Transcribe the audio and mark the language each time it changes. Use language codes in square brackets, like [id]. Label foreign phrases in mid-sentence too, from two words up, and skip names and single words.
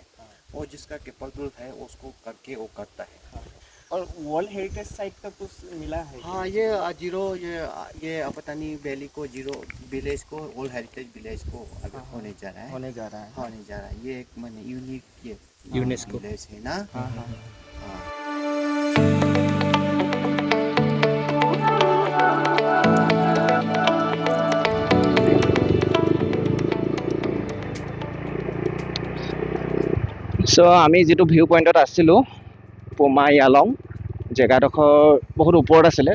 [hi] वो जिसका कैपेबल है उसको करके वो करता है। और [en] world heritage site [hi] का कुछ मिला है? हाँ, ये जीरो ये अपतानी वैली को जीरो विलेज को [en] world heritage village [hi] को अगर होने जा रहा है। ये एक माने यूनिक ये यूनेस्को विलेज है ना। [as] সো আমি যিটো [en] view point [as] আছিলোঁ পোমা ইয়ালং জেগাডোখৰ বহুত ওপৰত আছিলে।